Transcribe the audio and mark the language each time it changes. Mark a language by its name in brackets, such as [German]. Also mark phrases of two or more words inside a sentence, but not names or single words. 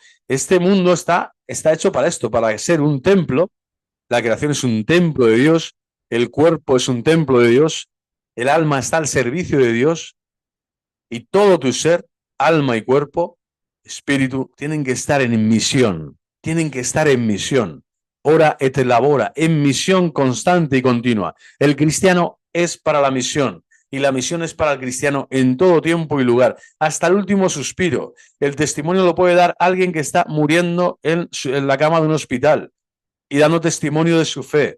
[Spanish] Este mundo está hecho para esto, para ser un templo. La creación es un templo de Dios, el cuerpo es un templo de Dios, el alma está al servicio de Dios y todo tu ser, alma y cuerpo, espíritu, tienen que estar en misión, tienen que estar en misión. [Latin] Ora et labora, [Spanish] en misión constante y continua. El cristiano es para la misión y la misión es para el cristiano en todo tiempo y lugar, hasta el último suspiro. El testimonio lo puede dar alguien que está muriendo en la cama de un hospital y dando testimonio de su fe.